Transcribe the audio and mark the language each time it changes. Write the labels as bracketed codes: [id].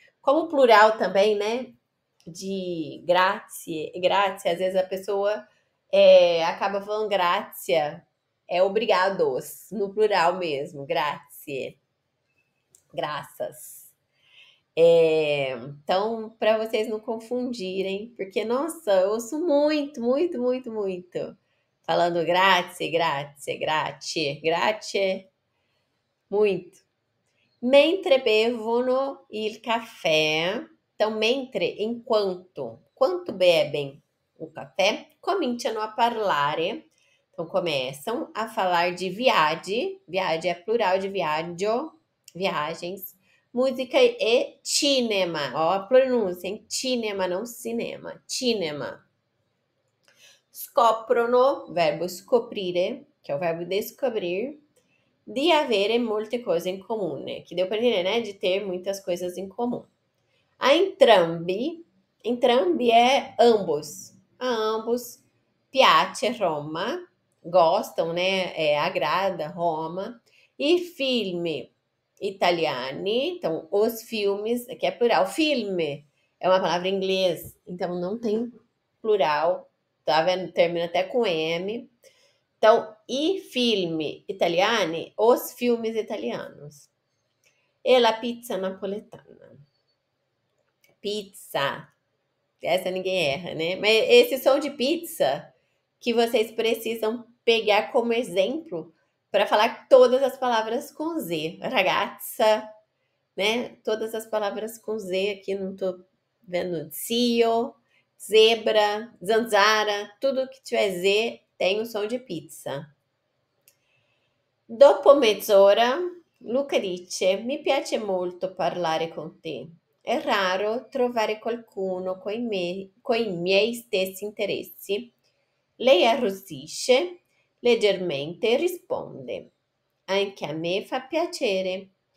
[pt] Como plural também, né? De grazie, às vezes a pessoa acaba falando grazie, obrigados, no plural mesmo, grazie, graças. Então, para vocês não confundirem, porque, nossa, eu ouço muito, muito, muito, muito. Falando grazie, grazie, grazie, grazie. Muito. [it] Mentre bevono il caffè. [pt] Então, [it] mentre, [pt] enquanto. Quanto bebem o café, [it] cominciano a parlare. [pt] Então, começam a falar de viagem. Viagem é plural de viaggio, viagens. Música e cinema. Ó, a pronúncia, hein? Cinema, não cinema. Cinema. Scoprono, verbo scoprire, que é o verbo descobrir, [it] di avere molte cose in comune, [pt] que deu para entender, né? De ter muitas coisas em comum. A entrambi é ambos. A ambos [it] piace [pt] Roma, gostam, né? Agrada Roma. [it] E filme italiani, [pt] então os filmes, aqui é plural, filme é uma palavra em inglês, então não tem plural, tá vendo? Termina até com M. Então, [it] i film italiani, [pt] os filmes italianos. [it] E la pizza napoletana. Pizza. [pt] Essa ninguém erra, né? Mas esse som de pizza que vocês precisam pegar como exemplo para falar todas as palavras com Z. Ragazza, né? Todas as palavras com Z aqui, não tô vendo. Zio, zebra, zanzara, tudo que tiver Z tem o som de pizza. [it] Dopo mezz'ora, Luca dice: Mi piace molto parlare con te. È raro trovare qualcuno coi miei stessi interessi. Lei arrossisce leggermente e risponde: Anche a me fa piacere.